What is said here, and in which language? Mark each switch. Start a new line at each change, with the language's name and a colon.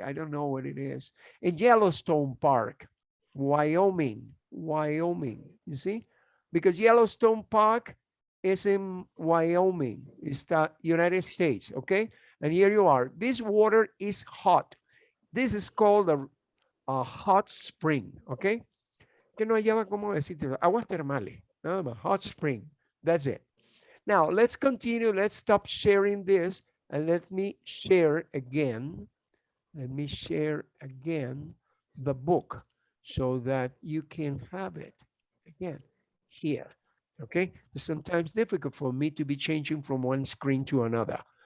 English: I don't know what it is. In Yellowstone Park, Wyoming, you see? Because Yellowstone Park is in Wyoming, it's the United States, okay? And here you are. This water is hot. This is called a hot spring, okay?
Spanish: Que no hallaba cómo decirte, aguas termales, nada más,
English: hot spring, that's it. Now, let's continue. Let's stop sharing this and let me share again. Let me share again the book so that you can have it again here. Okay, it's sometimes difficult for me to be changing from one screen to another.